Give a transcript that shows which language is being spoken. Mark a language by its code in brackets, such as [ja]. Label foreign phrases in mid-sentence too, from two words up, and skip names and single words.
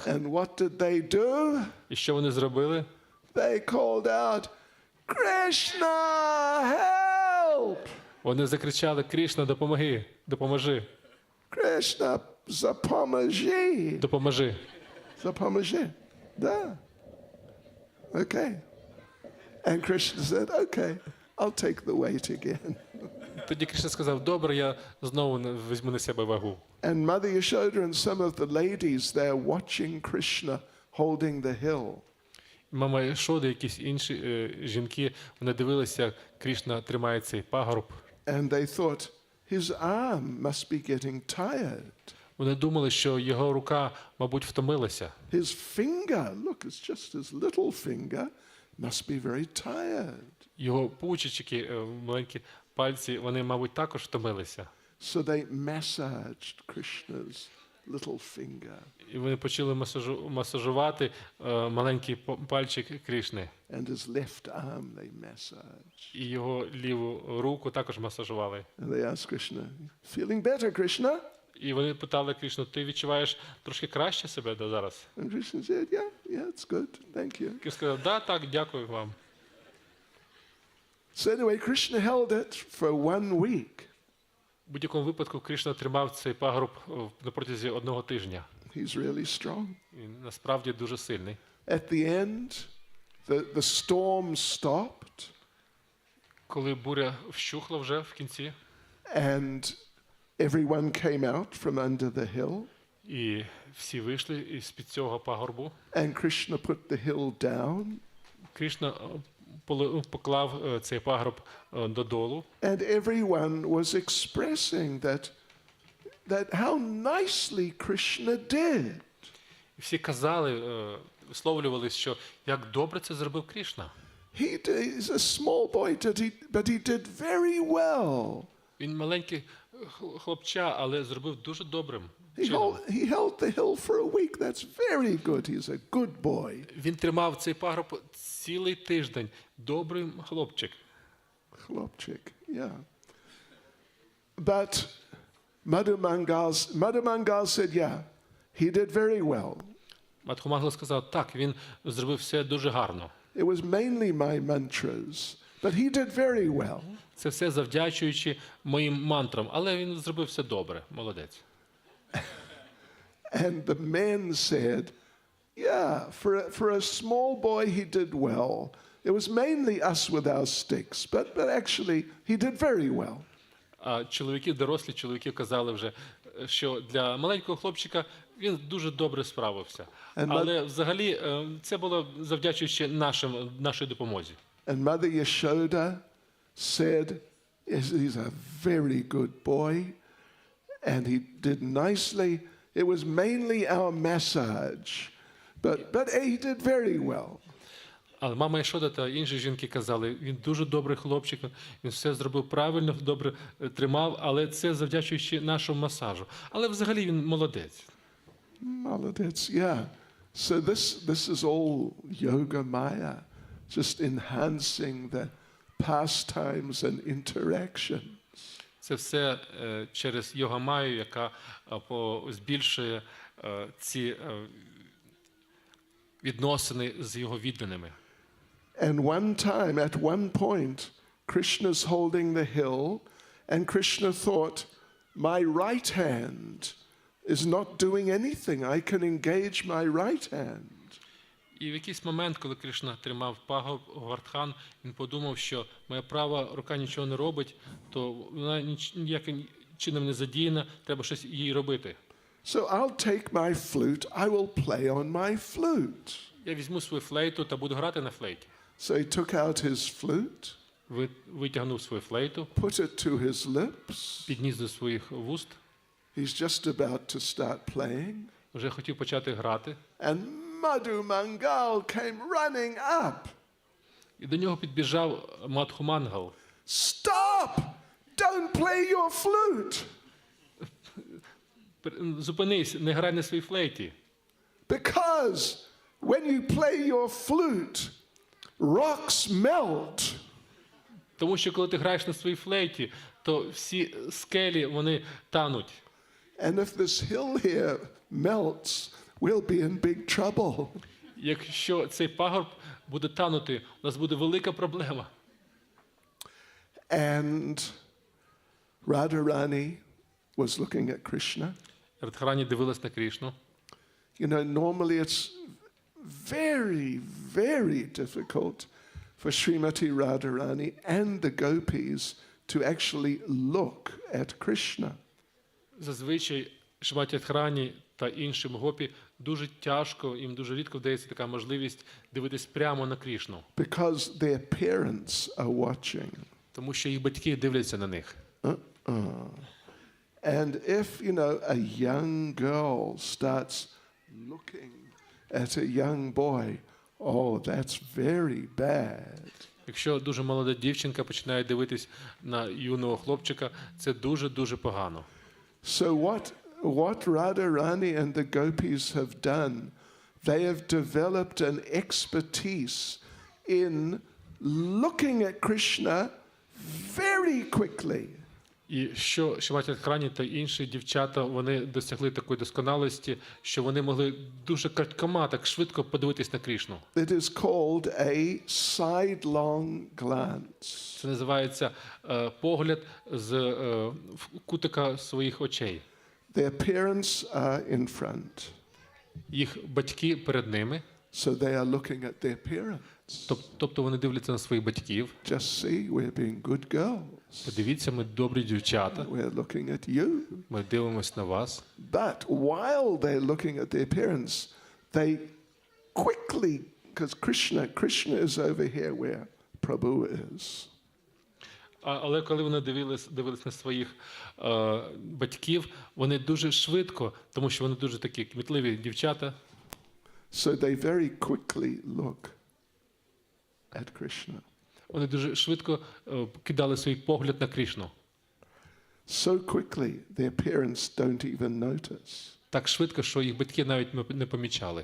[en] And what did they do? [uk] І що вони зробили? [en] They called out, Krishna, help! [uk] Вони закричали, Кришна, допомоги, допоможи, Krishna, запоможи. допоможи. Запоможи. Да. [en] Okay. And Krishna said, okay, I'll take the weight again. [uk] Тоді Кришна сказав, добре, я знову візьму на себе вагу. [en] And Mother Yashoda and some of the ladies, they're watching Krishna holding the hill. [uk] Мама Йшода, якісь інші жінки, вони дивилися, як Кришна тримає цей пагорб. [en] And they thought, his arm must be getting tired. [uk] Вони думали, що його рука, мабуть, втомилася. [en] His finger, look, it's just his little finger, must be very tired. [uk] Його пучечки, маленькі пальці, вони, мабуть, також втомилися. [en] So they massaged Krishna's little finger. [uk] І вони почали масажувати маленький пальчик Кришни. [en] And his left arm they massaged. [uk] І його ліву руку також масажували. [en] And they asked Krishna, feeling better, Krishna? [uk] І вони питали Кришну, ти відчуваєш трошки краще себе зараз? [en] And Krishna said, yeah, it's good, thank you. [uk] Кришна сказав, да, так, дякую вам. [en] So anyway, Krishna held it for 1 week. [uk] В будь-якому випадку Кришна тримав цей пагорб на протязі 1 тижня. [en] He's really strong. [uk] Він насправді дуже сильний. [en] At the end, the storm stopped. [uk] Коли буря вщухла вже в кінці, [en] And everyone came out from under the hill. [uk] і всі вийшли із-під цього пагорбу, [en] And Krishna put the hill down. [uk] Кришна поклав цей пагорб додолу. [en] And everyone was expressing that how nicely Krishna did. [uk] І всі казали, висловлювались, що як добре це зробив Кришна. [en] He's a small boy, but he did very well. [uk] Він маленький хлопча, але зробив дуже добрим [en] He [uk] чином. [en] held the hill for a week. That's very good. He's a good boy. [uk] Він тримав цей пагорб цілий тиждень. Добрий хлопчик. [en] Chlopchik, yeah. But Madhumangal said, yeah, he did very well. [uk] Мадхумангал сказав, так, він зробив все дуже гарно. [en] It was mainly my mantras, but he did very well. [uk] Це все завдячуючи моїм мантрам, але він зробив все добре, молодець. [en] And the men said, yeah, for a small boy he did well. It was mainly us with our sticks, but actually he did very well. [uk] А дорослі чоловіки казали вже, що для маленького хлопчика він дуже добре справився. Але взагалі це було завдячуючи нашій допомозі. [en] And Mother Yashoda said, he's a very good boy, and he did nicely. it was mainly our massage. But he did very well. [uk] Але мама Йшода та інші жінки казали, він дуже добрий хлопчик, він все зробив правильно, добре тримав, але це завдячуючи нашому масажу. Але взагалі він молодець. Молодець, [en] yeah. So this is all yoga maya, just enhancing the pastimes and interactions. [uk] Це все через йога-майю, яка збільшує ці відносини з його відданими. [en] And at one point, Krishna's holding the hill, and Krishna thought, my right hand is not doing anything. I can engage my right hand. [uk] І в якийсь момент, коли Кришна тримав пагорб Говардхан, він подумав, що моя права рука нічого не робить, то вона ніяким чином не задіяна, треба щось їй робити. [en] So I'll take my flute, I will play on my flute. [uk] Я візьму свою флейту та буду грати на флейті. [en] So he took out his flute, [uk] Витягнув свою флейту, [en] put it to his lips. [uk] підніс до своїх вуст. [en] He's just about to start playing. [uk] Вже хотів почати грати. [en] And Madhu Mangal came running up. [uk] І до нього підбіжав Мадху Мангал. [en] Stop! Don't play your flute. [uk] Зупинись, не грай на своїй флейті. [en] Because when you play your flute, rocks melt. [uk] Тому що коли ти граєш на своїй флейті, то всі скелі, вони тануть. [en] And if this hill here melts, we'll be in big trouble. [uk] Якщо цей пагорб буде танути, у нас буде велика проблема. [en] And Radharani was looking at Krishna. [uk] Радхарані дивилась на Крішну. [en] You know, normally it's very, very difficult for Srimati Radharani and the gopis to actually look at Krishna. [uk] Зазвичай Шриматі Радхарані та іншим гопі дуже тяжко, їм дуже рідко вдається така можливість дивитись прямо на Крішну. [en] Because their parents are watching. [uk] Тому що їх батьки дивляться на них. [en] And if, you know, a young girl starts looking at a young boy, oh, that's very bad. [uk] Якщо дуже молода дівчинка починає дивитись на юного хлопчика, це дуже-дуже погано. [en] So what Radharani and the gopis have done, they have developed an expertise in looking at Krishna very quickly. [uk] І що Шриматі Радхарані та інші дівчата, вони досягли такої досконалості, що вони могли дуже крадькома, так швидко подивитись на Крішну. [en] It is called a sidelong glance. [uk] Це називається погляд з кутика своїх очей. [en] Their parents are in front. [uk] Їх батьки перед ними. [en] So they are looking at their parents. [uk] Тобто вони дивляться на своїх батьків. [en] Just see, we're being good girls. [uk] Подивіться, ми добрі дівчата. [en] We're looking at you. [uk] Ми дивимось на вас. [en] But while they're looking at their parents, they quickly, because Krishna is over here where Prabhu is. [uk] Але коли вони дивились на своїх батьків, вони дуже швидко, тому що вони дуже такі кмітливі дівчата. [en] So they very quickly look at Krishna. [uk] Вони дуже швидко кидали свій погляд на Крішну. [en] So quickly their parents don't even notice. [uk] Так швидко, що їх батьки навіть не помічали.